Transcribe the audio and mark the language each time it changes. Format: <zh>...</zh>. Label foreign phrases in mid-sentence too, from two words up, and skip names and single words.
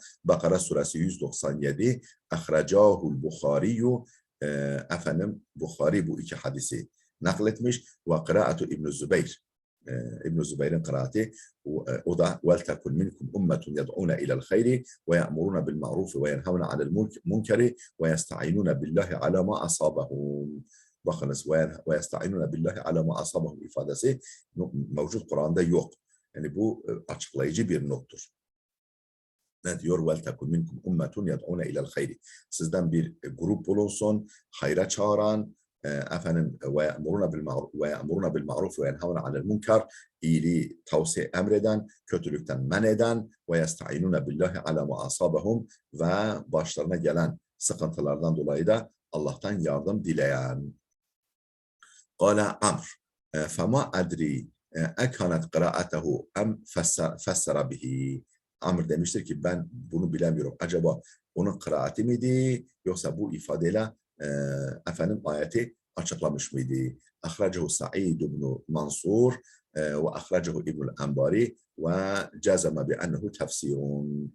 <tr>Bakara suresi 197</tr> <ar>أخرجه البخاري</ar> <tr>efendim Bukhari bu iki hadisi nakletmiş</tr> <ar>وقراءة ابن الزبير</ar> <tr>İbn Zübeyr'in kıraati o da</tr> <ar>ولتكن منكم أمة يدعون إلى الخير ويأمرون بالمعروف وينهون عن المنكر ويستعينون بالله على ما أصابهم.</ar> <tr>Bakınız</tr> <ar>ويستعينون بالله على ما أصابهم</ar> <tr>ifadesi mevcut Kur'an'da yok. Yani bu açıklayıcı bir nottur. Ne diyor?</tr> <ar>وَلْتَكُنْ مِنْكُمْ اُمَّةٌ يَدْعُونَ اِلَى الْخَيْرِ</ar> <tr>Sizden bir grup bulunsun, hayra çağıran, efendim</tr> <ar>وَيَأْمُرُونَ بِالْمَعْرُوفِ وَيَنْهَوْنَ عَنِ الْمُنْكَرِ</ar> <tr>iyiliği tavsiye emreden, kötülükten men eden</tr> <ar>وَيَسْتَعِينُونَ بِاللّٰهِ عَلَى مَا أَصَابَهُمْ</ar> <tr>ve başlarına gelen sıkıntılardan dolayı da Allah'tan yardım dileyen.</tr> <ar>قَالَ عَمْرُ فَمَا أَدْرِي اَكَانَتْ قِرَاءَتَهُ اَمْ فَسَّرَ بِهِ</ar> <tr>Amr demiştir ki ben bunu bilemiyorum. Acaba onun kıraati miydi yoksa bu ifadeyle efendim ayeti açıklamış mıydı?</tr> <ar>أخرجه سعيد بن منصور وأخرجه ابن الأنباري وجزم بأنه تفسير.</ar>